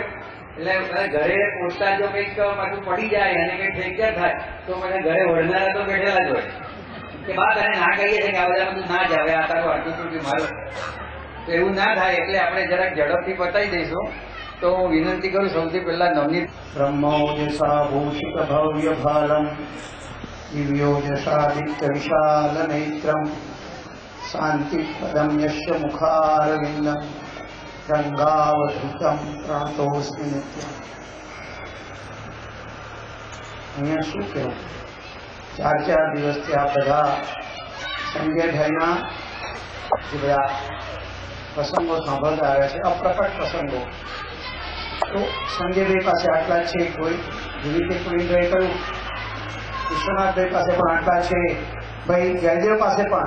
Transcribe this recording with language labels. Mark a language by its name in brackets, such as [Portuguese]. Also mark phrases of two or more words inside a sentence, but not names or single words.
[Gujarati] એટલે ઘરે પહોંચતા જો કંઈક પાછું પડી જાય અને કંઈક ફ્રેક્ચર થાય તો મને ઘરે વળનારા તો બેઠેલા જ હોય કે બા તને ના કહીએ છીએ કે આ બધા બધું ના જ આવે, આ તારું આટલું તૂટ્યું મારું. તો એવું ના થાય એટલે આપણે જરાક ઝડપથી પતાવી દઈશું. તો હું વિનંતી કરું સૌથી પહેલા નવનીત [Sanskrit] બ્રહ્મોદિશા ભૂષિત ભવ્ય ભાલમ दिव्यो यशादित्यविशालनेत्रं शान्तिपदं यस्य मुखारविन्दं गंगावधूतं प्रणतोऽस्मि नित्यम्। [Gujarati] અહીંયા શું કહેવું, 4 દિવસથી આ બધા સંજયભાઈના જે બધા પ્રસંગો સાંભળતા આવ્યા છે, અપ્રકટ પ્રસંગો. તો સંજયભાઈ પાસે આટલા છે, કોઈ જેવી રીતે પુરીભાઈ કહ્યું, વિશ્વનાથભાઈ પાસે પણ આટલા છે, ભાઈ જયદેવ પાસે પણ.